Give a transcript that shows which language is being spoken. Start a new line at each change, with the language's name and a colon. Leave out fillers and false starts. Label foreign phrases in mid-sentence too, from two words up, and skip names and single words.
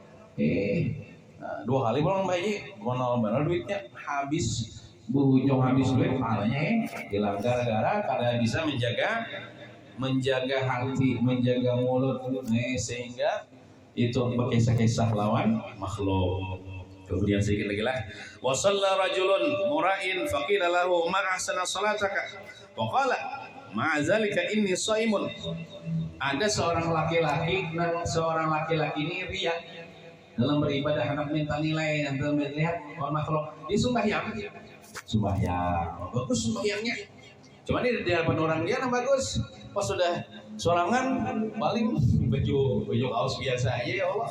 Banjar: 2 kali pulang bahaji, monol benar duitnya habis, berujung habis duit pahalanya hilang gara-gara karena bisa menjaga hati, menjaga mulut, sehingga itu berkisah-kisah lawan makhluk. Kemudian sedikit lagi lah.
Arabic: وصلى رجل مراء فقيل له ما أحسن صلاتك. وقال ما ذلك إني صائم.
Banjar: Ada seorang laki-laki ini riya dalam beribadah, hendak minta nilai dan melihat makhluk. Dia sembahyang. Bagus sembahyangnya. Cuma ini di hadapan orang dia bagus. Pas sudah sorangan paling baju kaos biasa aja
Arabic: يا الله.